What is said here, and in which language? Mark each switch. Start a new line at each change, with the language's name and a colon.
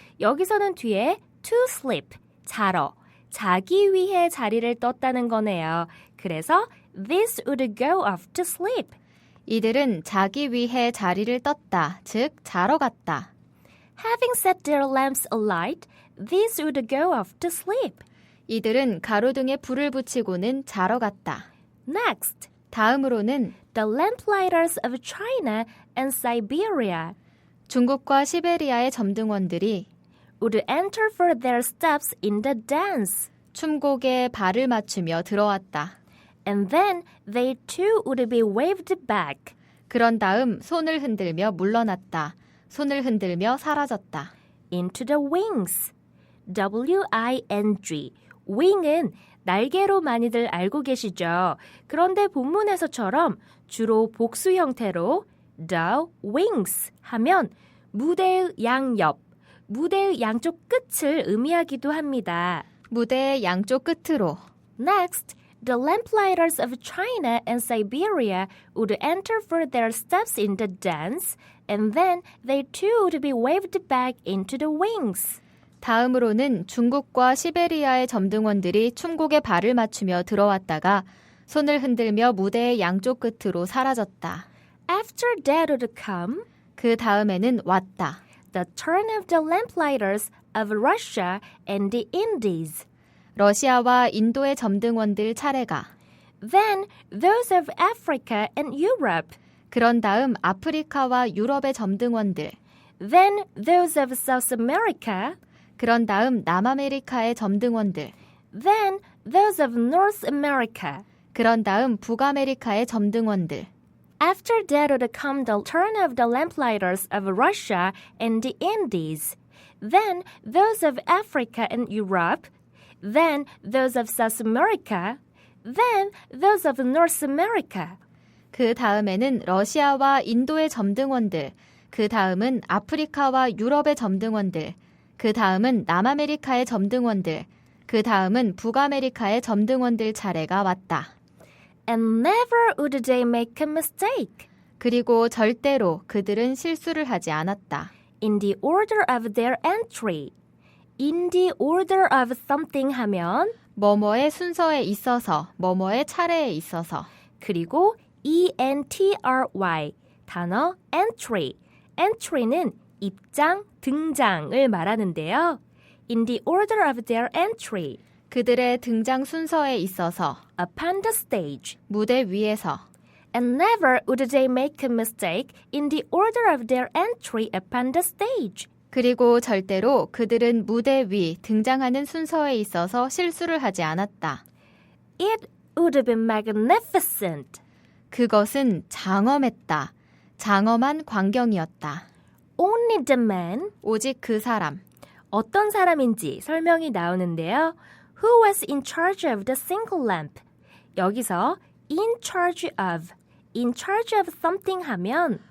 Korean: 여기서는 뒤에 to sleep, 자러, 자기 위해 자리를 떴다는 거네요. 그래서
English: this would go off to sleep.
Korean: 이들은 자기 위해 자리를 떴다, 즉 자러 갔다.
English: Having set their lamps alight, these would go off to sleep.
Korean: 이들은 가로등에 불을 붙이고는 자러 갔다.
English: Next,
Korean: 다음으로는
English: the lamplighters of China and Siberia
Korean: 중국과 시베리아의 점등원들이
English: would enter for their steps in the dance.
Korean: 춤곡에 발을 맞추며 들어왔다.
English: And then they too would be waved back.
Korean: 그런 다음 손을 흔들며 물러났다. 손을 흔들며 사라졌다.
English: Into the wings. W-I-N-G.
Korean: wing은 날개로 많이들 알고 계시죠? 그런데 본문에서처럼 주로 복수 형태로 the wings 하면 무대의 양옆, 무대의 양쪽 끝을 의미하기도 합니다. 무대의 양쪽 끝으로
English: Next, the lamplighters of China and Siberia would enter for their steps in the dance, and then they too would be waved back into the wings.
Korean: 다음으로는 중국과 시베리아의 점등원들이 춤곡에 발을 맞추며 들어왔다가 손을 흔들며 무대의 양쪽 끝으로 사라졌다.
English: After that would come
Korean: 그 다음에는 왔다.
English: the turn of the lamplighters of Russia and the Indies.
Korean: 러시아와 인도의 점등원들 차례가
English: Then those of Africa and Europe.
Korean: 그런 다음 아프리카와 유럽의 점등원들
English: Then those of South America.
Korean: 그런 다음 남아메리카의 점등원들
English: Then those of North America.
Korean: 그런 다음 북아메리카의 점등원들
English: After that would come the turn of the lamplighters of Russia and the Indies. Then those of Africa and Europe. Then those of South America. Then those of North America.
Korean: 그 다음에는 러시아와 인도의 점등원들 그 다음은 아프리카와 유럽의 점등원들 그 다음은 남아메리카의 점등원들 그 다음은 북아메리카의 점등원들 차례가 왔다.
English: And never would they make a mistake.
Korean: 그리고 절대로 그들은 실수를 하지 않았다.
English: In the order of their entry. In the order of something
Korean: 하면 뭐뭐의 순서에 있어서 뭐뭐의 차례에 있어서 그리고 E-N-T-R-Y 단어 entry. entry는 입장, 등장을 말하는데요.
English: In the order of their entry.
Korean: 그들의 등장 순서에 있어서
English: Upon the stage.
Korean: 무대 위에서
English: And never would they make a mistake in the order of their entry upon the stage.
Korean: 그리고 절대로 그들은 무대 위 등장하는 순서에 있어서 실수를 하지 않았다.
English: It would be magnificent.
Korean: 그것은 장엄했다. 장엄한 광경이었다.
English: Only the man,
Korean: 오직 그 사람, 어떤 사람인지 설명이 나오는데요.
English: Who was in charge of the single lamp?
Korean: 여기서
English: in charge of something
Korean: 하면